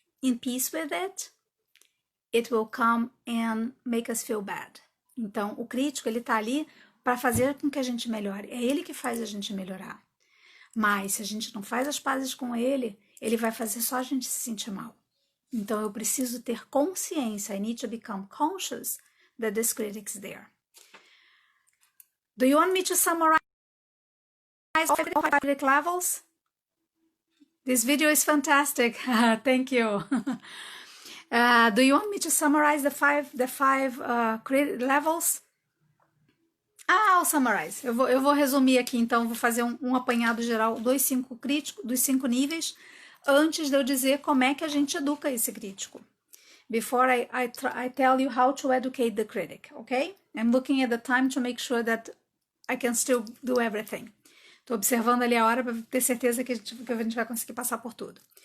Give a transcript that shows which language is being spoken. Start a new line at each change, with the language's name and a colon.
English: in peace with it, it will come and make us feel bad.
Portuguese: Então, o crítico, ele tá ali para fazer com que a gente melhore. É ele que faz a gente melhorar. Mas, se a gente não faz as pazes com ele, ele vai fazer só a gente se sentir mal. Então, eu preciso ter consciência.
English: I need to become conscious that this critic's there. Do you want me to summarize all 5 critic levels? This video is fantastic. Thank you. Do you want me to summarize the five critic levels? I'll summarize.
Portuguese: Eu vou resumir aqui, então, vou fazer um apanhado geral dos 5 críticos, dos 5 níveis, antes de eu dizer como é que a gente educa esse crítico.
English: Before I tell you how to educate the critic, okay? I'm looking at the time to make sure that I can still do everything.
Portuguese: Estou observando ali a hora para ter certeza que a gente vai conseguir passar por tudo.